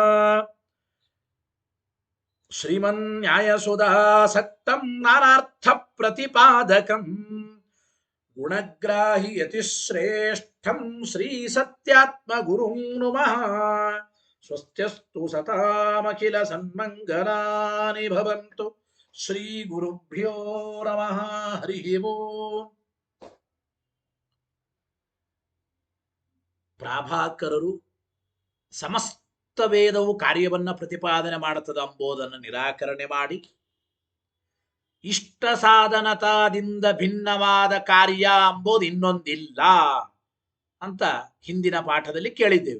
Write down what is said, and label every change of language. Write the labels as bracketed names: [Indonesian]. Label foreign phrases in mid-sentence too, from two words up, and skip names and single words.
[Sanskrit] श्रीमन्न्यायसुधासक्तं नानार्थप्रतिपादकं गुणग्राहि यतिश्रेष्ठं श्रीसत्यात्मगुरुं नुमः स्वस्त्यस्तु सतामखिल सन्मङ्गलानि भवन्तु ಶ್ರೀ ಗುರುಭ್ಯೋ ನಮಃ ಹರಿ ಓಂ. [Kannada] ಪ್ರಾಭಾಕರರು ಸಮಸ್ತ ವೇದವು ಕಾರ್ಯವನ್ನ ಪ್ರತಿಪಾದನೆ ಮಾಡುತ್ತದೆ ಎಂಬುದನ್ನು ನಿರಾಕರಣೆ ಮಾಡಿ ಇಷ್ಟ ಸಾಧನತಾದಿಂದ ಭಿನ್ನವಾದ ಕಾರ್ಯ ಎಂಬುದು ಇನ್ನೊಂದಿಲ್ಲ ಅಂತ ಹಿಂದಿನ ಪಾಠದಲ್ಲಿ ಕೇಳಿದ್ದೇವೆ.